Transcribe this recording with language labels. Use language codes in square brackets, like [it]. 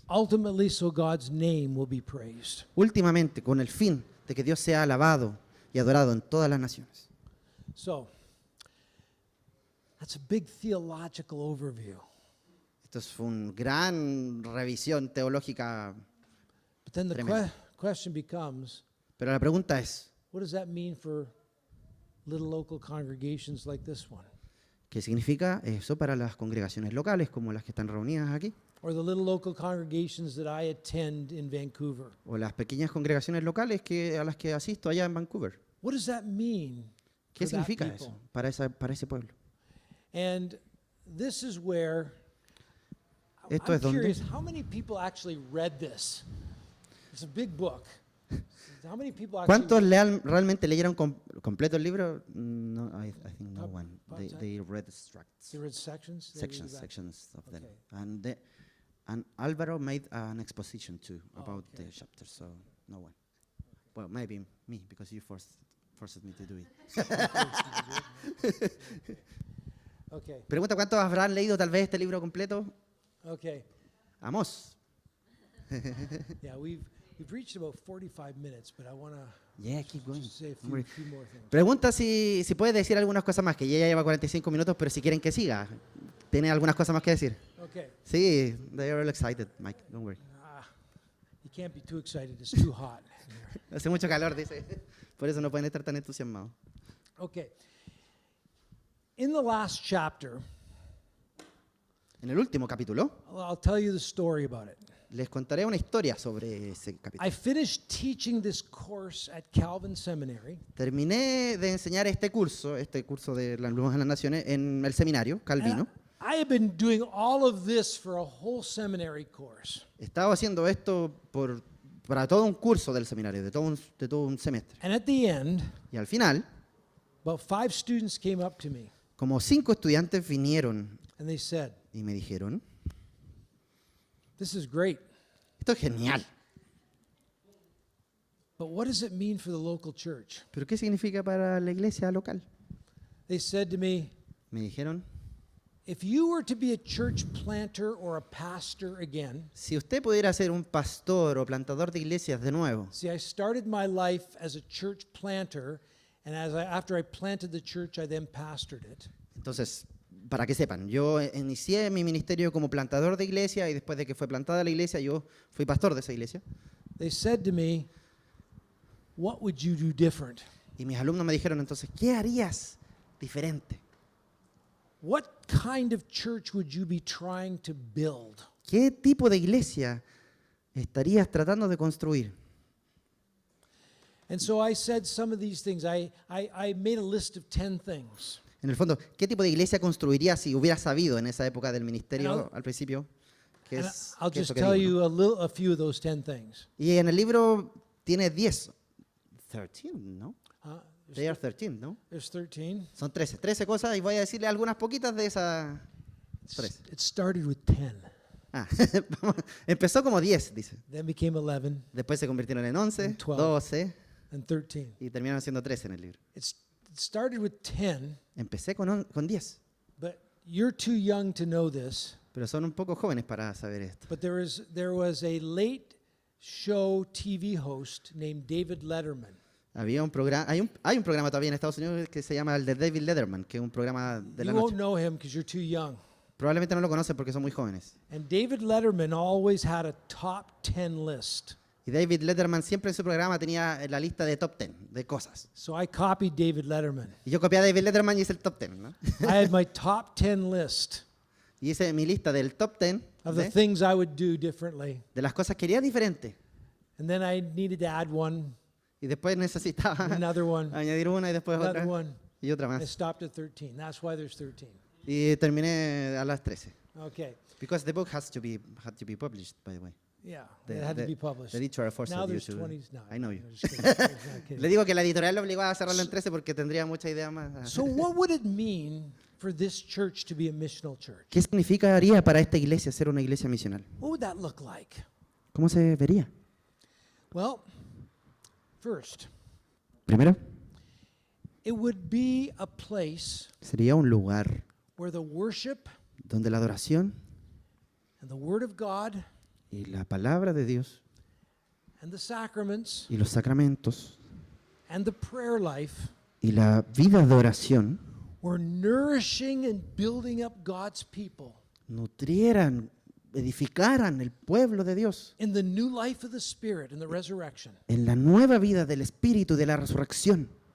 [en] Ultimately, so God's name will be praised. [es] Últimamente, con el fin de que Dios sea alabado y adorado en todas las naciones. [en] So, that's a big theological overview. [es] Esto fue una gran revisión teológica, [en] But then the [es] Tremendo. [en] question becomes, [es] pero la pregunta es, [en] what does that mean for little local congregations like this one? [es] ¿qué significa eso para las congregaciones locales como las que están reunidas aquí? [en] Or the little local congregations that I attend in Vancouver? [es] O las pequeñas congregaciones locales a las que asisto allá en Vancouver. [en] What does that mean [es] ¿Qué [en] for that [es] significa [en] people? [es] eso para ese pueblo? [en] And this is where [es] Esto [en] I'm [es] es donde- [en] curious, how many people actually read this? It's a big book. How many people actually [es] ¿Cuántos realmente leyeron completo el libro? [en] No, I think no one. They read extracts. They read sections? They read Sections of them. Okay. And Álvaro made an exposition too about okay. the chapter, so no one. Well, maybe me, because you forced me to do it. Okay, [es] Pregunta, ¿cuántos habrán leído tal vez este libro completo? [en] okay. Amos. Yeah, we've reached about 45 minutes, but I want to Yeah, keep going. say a Don't worry. few more things. [es] Pregunta si puede decir algunas cosas más, que ya lleva 45 minutos, pero si quieren que siga. ¿Tiene algunas cosas más que decir? [en] Okay. [es] Sí, [en] they are all excited, Mike, don't worry. You can't be too excited. It's too hot. in here. [es] Hace mucho calor, dice. Por eso no pueden estar tan entusiasmados. [en] Okay. In the last chapter, [es] En el último capítulo, [en] I'll tell you the story about it. [es] les contaré una historia sobre ese capítulo. [en] I finished teaching this course at Calvin Seminary, [es] Terminé de enseñar este curso de las Lumas de las Naciones, en el seminario [en] and [es] Calvino. [en] I have been doing all of this for a whole seminary course. [es] Estaba haciendo esto para todo un curso del seminario, de todo un semestre. [en] And at the end, [es] Y al final, [en] about 5 students came up to me [es] como 5 estudiantes vinieron [en] and they said, [es] y me dijeron, [en] "This is great. [es] esto es genial. [en] But what does it mean for the local church? [es] ¿Pero qué significa para la iglesia local? [en] They said to me, [es] Me dijeron, [en] if you were to be a church planter or a pastor again, [es] si usted pudiera ser un pastor o plantador de iglesias de nuevo, [en] see, I started my life as a church planter, and after I planted the church, I then pastored it. [es] entonces, para que sepan, yo inicié mi ministerio como plantador de iglesia y después de que fue plantada la iglesia, yo fui pastor de esa iglesia. [en] They said to me, what would you do different? [es] Y mis alumnos me dijeron entonces, ¿qué harías diferente? [en] What kind of church would you be trying to build? [es] ¿Qué tipo de iglesia estarías tratando de construir? [en] And so I said some of these things. I made a list of 10 things. [es] En el fondo, ¿qué tipo de iglesia construirías si hubieras sabido en esa época del ministerio [en] And [es] al principio? ¿Qué [en] And [es] es, [en] I'll [es] qué es [en] just [es] lo que [en] tell [es] digo, no? [en] you a few of those 10 things. [es] Y en el libro tiene 10. 13, ¿no? Uh, [en] They are 13, [es] ¿no? [en] There's 13. [es] Son 13 cosas y voy a decirle algunas poquitas de esas 13. [en] It started with 10, [es] Ah, empezó como 10, dice. [en] then became 11, [es] Después se convirtieron en 11, [en] And 12. [es] 12 [en] and 13. [es] y terminaron siendo 13 en el libro. [en] It started with 10, [es] Empecé con 10, [en] but you're too young to know this. [es] pero son un poco jóvenes para saber esto. [en] But there was a late show TV host named David Letterman. [es] Había un programa, hay un programa todavía en Estados Unidos que se llama el de David Letterman, que es un programa de la [en] You won't [es] noche. [en] know him because you're too young. [es] Probablemente no lo conocen porque son muy jóvenes. [en] And David Letterman always had a top 10 list. [es] Y David Letterman siempre en su programa tenía la lista de top 10 de cosas. [en] So I copied David Letterman. [es] Y yo copié a David Letterman y hice el top 10, ¿no? [en] I had my top 10 list [es] Y hice mi lista del top 10 [en] of the things I would do differently. [es] de las cosas que haría diferente. [en] And then I needed to add one, [es] Y después necesitaba [en] another one, [es] añadir una y después [en] another [es] otra [en] one. [es] y otra [en] I [es] más. [en] stopped at 13. That's why there's 13. [es] Y terminé a las 13. [en] Okay. Because the book had to be published, by the way. Yeah, The- it had to the- be published. The editor forced Now you there's to- 20s. No, I know you. I'm just kidding. I'm not kidding. [es] Le digo que la editorial lo obligó a cerrarlo en 13 porque tendría mucha idea más. [en] So what would it mean for this church to be a missional church? [es] ¿Qué significaría para esta iglesia ser una iglesia misional? [en] What would that look like? [es] ¿Cómo se vería? [en] Well, first, [es] Primero, [en] it would be a place [es] sería un lugar [en] where the worship [es] donde la adoración [en] and the Word of God [es] y la palabra de Dios [en] and the sacraments [es] y los sacramentos [en] and the prayer life [es] y la vida de oración [en] were nourishing and building up God's people [es] nutrieran, edificaran el pueblo de Dios [en] in the new life of the Spirit and the resurrection, [es] en la nueva vida del Espíritu y de la resurrección,